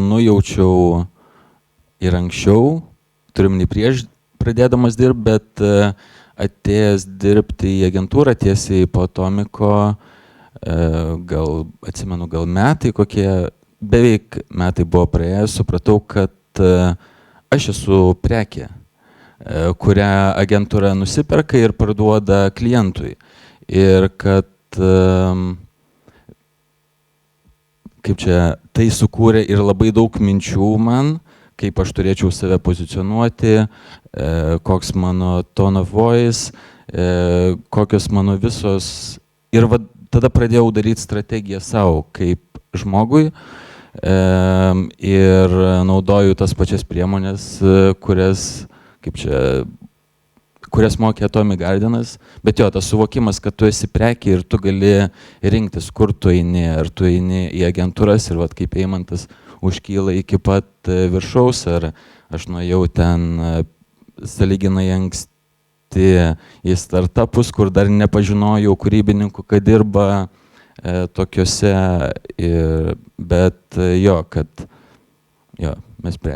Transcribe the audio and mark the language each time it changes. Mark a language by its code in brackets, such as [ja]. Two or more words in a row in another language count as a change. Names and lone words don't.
[lt] nujaučiau ir anksčiau, turim nei prieš pradėdamas dirbti, bet atėjęs dirbti į agentūrą tiesiai po Atomiko, gal, atsimenu, gal metai kokie, beveik metai buvo praėjęs, supratau, kad aš esu prekė, kurią agentūra nusiperka ir parduoda klientui. Ir kad, kaip čia, tai sukūrė ir labai daug minčių man, kaip aš turėčiau save pozicionuoti, koks mano [en] tone of voice, [lt] kokios mano visos. Ir va, tada pradėjau daryti strategiją savo kaip žmogui ir naudoju tas pačias priemonės, kurias mokė Atomic Gardenas, bet jo, tas suvokimas, kad tu esi prekė ir tu gali rinktis, kur tu eini, ar tu eini į agentūras ir vat, kaip Eimantas užkyla iki pat viršaus, ar aš nuėjau ten sąlyginai anksti į startupus, kur dar nepažinojau kūrybininkų, kad dirba tokiuose, bet jo, kad jo, mes prekė.